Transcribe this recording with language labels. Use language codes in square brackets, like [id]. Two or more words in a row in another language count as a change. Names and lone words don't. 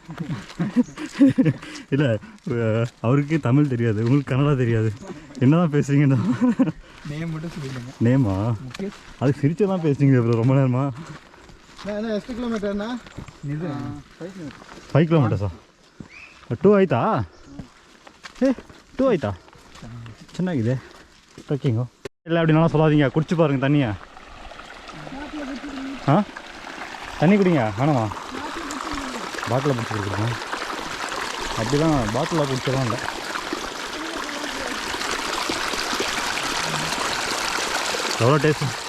[ta] இல்லை, அவருக்கு தமிழ் தெரியாது, உங்களுக்கு கன்னடா தெரியாது, என்ன தான் பேசுறீங்கன்னா? நேமா? அது சிரிச்சு தான் பேசுறீங்க ப்ரோ ரொம்ப நேரமா. 5 [kn] kilometers 2 ಆಯ್ತಾ? 2 ಆಯ್ತಾ? ಚೆನ್ನಾಗಿದೆ ಟ್ರೆಕ್ಕಿಂಗು. [ta] இல்லை அப்படின்னாலும் சொல்லாதீங்க, குடிச்சு பாருங்க தண்ணியை. தண்ணி குடிங்க. வேணாமா? பாட்டில் பிடிச்சி கொடுக்குறோம். அப்படிலாம் பாட்டிலில் குடிச்சதான் இல்லை. எவ்வளோ டேஸ்ட்?